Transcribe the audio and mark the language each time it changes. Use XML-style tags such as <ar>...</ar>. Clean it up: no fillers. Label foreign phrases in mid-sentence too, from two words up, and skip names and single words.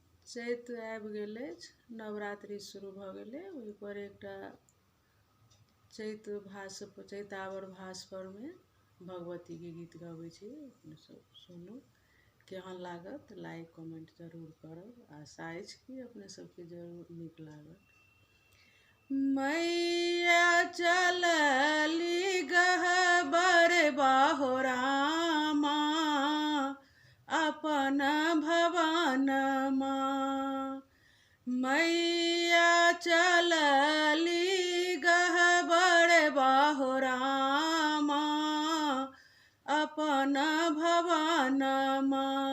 <mai>चैत आबि गेलै, नवरात्रि शुरू भऽ गेलै। ओहिपर एकटा चैतावर भास परमे भगवतीके गीत गबै छी, अपने सब सुनू। केहन लागत लाइक कमेंट जरूर करब। आशा अछि कि अपने सबके जरूर नीक लागत। मैया चलली गहबर बाहो रामा, अपन भवनमा। मैया चलली गहबर बाहो रामा, अपन भवनमा।</mai>